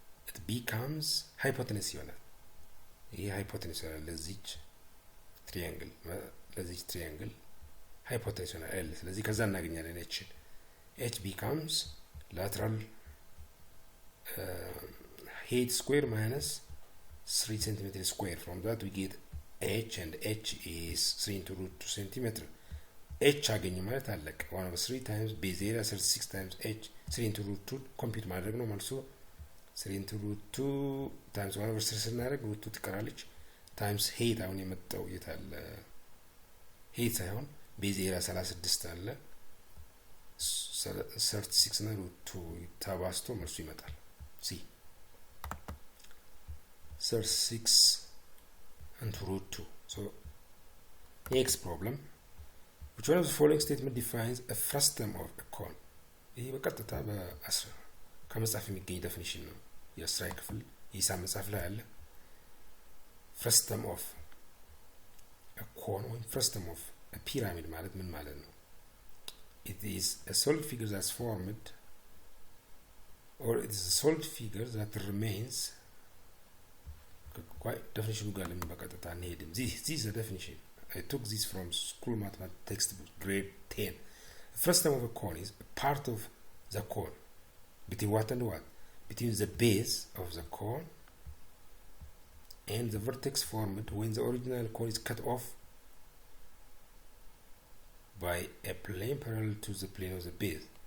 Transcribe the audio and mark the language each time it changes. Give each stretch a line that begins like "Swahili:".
English: it becomes hypotenuse
Amharic: ይሆናል። ይሄ ሃይፖቴኒስ ይሆናል ለዚች ትሪያንግል ሃይፖቴኒስ ይሆናል ኤል። ስለዚህ ከዛ እናገኛለን ኤች
English: becomes lateral height square minus 3 centimeter square. From that we get h, and h is 3 into root 2 centimeter.
Amharic: h አገኘ ማለት አለቀ። 1/3
English: times base area 36 times h 3 into root 2
Amharic: ኮምፒውት ማድረግ ነው መልሱ። 3 into root 2 times 1/3 ስናደርግ root 2 ትቀራለች times height። አሁን የመጣው የታለ? height ሳይሆን base area 36 አለ 36 እና root 2 ተባዝቶ መልሱ ይመጣል። ሲ 36 and root 2.
English: So next problem, which one of the following statement defines a frustum of a cone?
Amharic: ይህ በቀጥታ ከመጽሐፍ የሚገኝ ዴፊኒሽን ነው። የአስራ ክፍል የሂሳብ መጽሐፍ ላይ አለ። frustum of a cone ወይም frustum of a pyramid ማለት ምን ማለት ነው?
English: It is a solid figure that's formed, or it is a solid figure that remains.
Amharic: Quite definition ጋር ለምን በቀጥታ እንሄድም?
English: This is the definition. I took this from school mathematics textbook grade 10. The frustum of a cone is a part of the cone between what and what? Between the base of the cone and the vertex formed when the original cone is cut off by a plane parallel to the plane of the base.